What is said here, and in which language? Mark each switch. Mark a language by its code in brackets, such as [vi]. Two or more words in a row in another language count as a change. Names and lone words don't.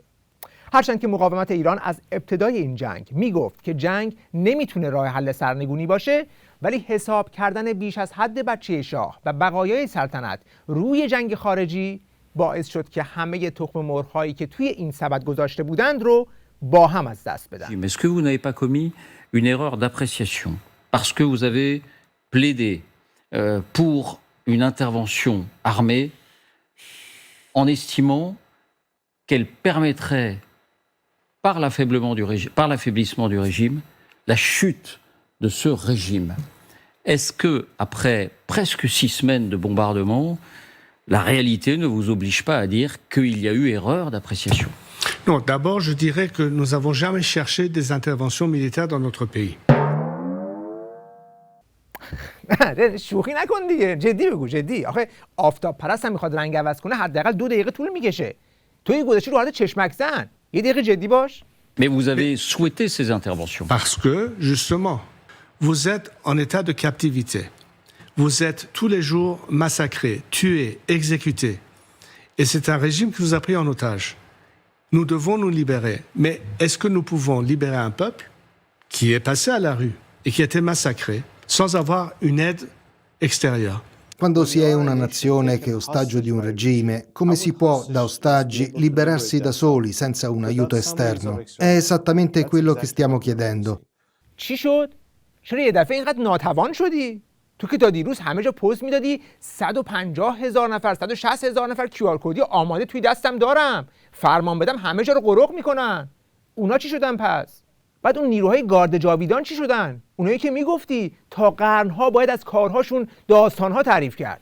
[fa] هرچند که مقاومت ایران از ابتدای این جنگ میگفت که جنگ نمیتونه راه حل سرنگونی باشه، ولی حساب کردن بیش از حد بچه شاه و بقایای سلطنت روی جنگ خارجی باعث شد که همه تخم مرغ‌هایی که توی این سبد گذاشته بودند رو با هم از دست بدن. [fr] Est-ce que vous n'avez pas commis une erreur d'appréciation parce que vous avez plaidé pour une intervention armée en estimant qu'elle permettrait par l'affaiblissement du régime la chute de ce régime? Est-ce que après presque 6 semaines de bombardement, la réalité ne vous oblige pas à dire qu'il y a eu erreur d'appréciation? Non, d'abord, je dirais que nous n'avons jamais cherché des interventions militaires dans notre pays. [fa] شوخی نکن دیگه، جدی بگو، جدی. آخه آفتاب پرست هم میخواد رنگ عوض کنه حداقل 2 دقیقه طول میکشه. توی گذاشتی رو حالت چشمک زن. یه دقیقه جدی باش. [fr] Mais vous avez souhaité ces interventions. Parce que, justement, vous êtes en état de captivité. Vous êtes tous les jours massacrés, tués, exécutés. Et c'est un régime qui vous a pris en otage. Nous devons nous libérer. Mais est-ce que nous pouvons libérer un peuple qui est passé à la rue et qui a été massacré sans avoir une aide extérieure? [it] Quando si è una nazione che è ostaggio di un regime, come si può da ostaggi liberarsi da soli senza un aiuto esterno? È esattamente quello che stiamo chiedendo. [fa] چی شد؟ چرا یه دفعه اینقدر ناتوان شدی؟ تو که تا دیروز همه جا پست میدادی 150,000 نفر 160,000 نفر QR کدی آماده توی دستم دارم، فرمان بدم همه جا رو قرق میکنن. اونا چی شدن پس؟ بعد اون نیروهای گارد جاویدان چی شدن؟ اونایی که میگفتی تا قرنها باید از کارهاشون داستانها تعریف کرد.